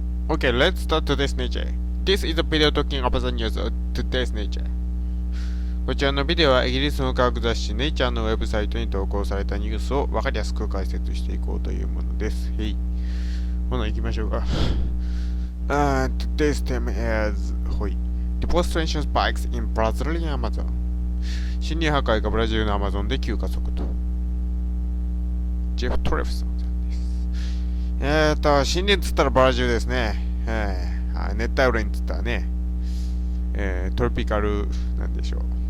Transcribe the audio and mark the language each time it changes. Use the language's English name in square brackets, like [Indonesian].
[English] Okay, let's start today's nature. This is a video talking about the news of today's nature. [Japanese] こちらのビデオはイギリスの科学雑誌ネイチャーのウェブサイトに投稿されたニュースを分かりやすく解説していこうというものです。へい。ほな行きましょうか。 [English] Today's theme is Deforestation spikes in Brazilian Amazon. [Japanese] 森林破壊がブラジルのアマゾンで急加速と。ジェフ・トレフソンさんです。森林っつったらブラジルですね。熱帯雨林っつったらね、トロピカルなんでしょう。